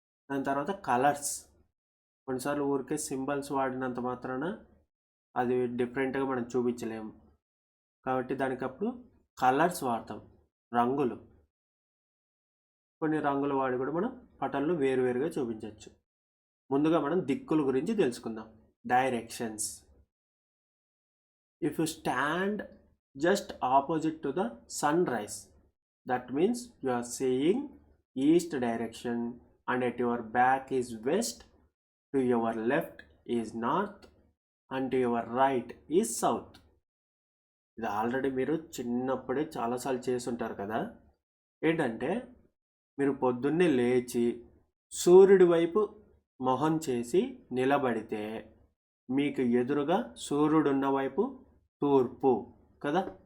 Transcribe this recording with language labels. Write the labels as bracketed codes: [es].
[te] దాని తర్వాత కలర్స్, కొన్నిసార్లు ఊరికే సింబల్స్ వాడినంత మాత్రాన అది డిఫరెంట్గా మనం చూపించలేము, కాబట్టి దానికి అప్పుడు కలర్స్ వాడతాం, రంగులు. కొన్ని రంగులు వాడి కూడా మనం పటాలను వేరువేరుగా చూపించవచ్చు. ముందుగా మనం దిక్కుల గురించి తెలుసుకుందాం. Directions. [en] If you stand just opposite to the sunrise. That means you are seeing east direction, and at your back is west, to your left is north, and to your right is south. [te] ఇది already మీరు చిన్నప్పుడే చాలాసార్లు చేసి ఉంటారు కదా. ఏంటంటే మీరు పొద్దున్నే లేచి సూర్యుడి వైపు మొహం చేసి నిలబడితే మీకు ఎదురుగా సూర్యుడు ఉన్న వైపు తూర్పు కదా.